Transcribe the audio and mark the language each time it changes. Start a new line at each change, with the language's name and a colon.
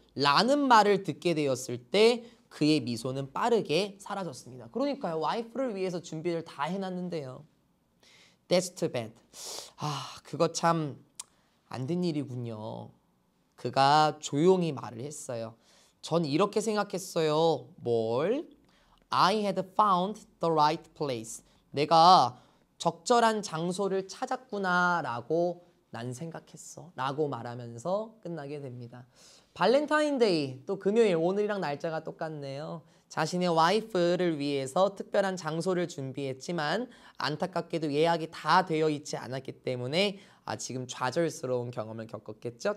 Korean: 라는 말을 듣게 되었을 때 그의 미소는 빠르게 사라졌습니다. 그러니까요. 와이프를 위해서 준비를 다 해놨는데요.
English: That's too bad.
Korean: 그거 참 안 된 일이군요. 그가 조용히 말을 했어요. 전 이렇게 생각했어요. 뭘?
English: I had found the right place.
Korean: 내가 적절한 장소를 찾았구나 라고 난 생각했어. 라고 말하면서 끝나게 됩니다. 발렌타인데이, 또 금요일, 오늘이랑 날짜가 똑같네요. 자신의 와이프를 위해서 특별한 장소를 준비했지만 안타깝게도 예약이 다 되어 있지 않았기 때문에 지금 좌절스러운 경험을 겪었겠죠.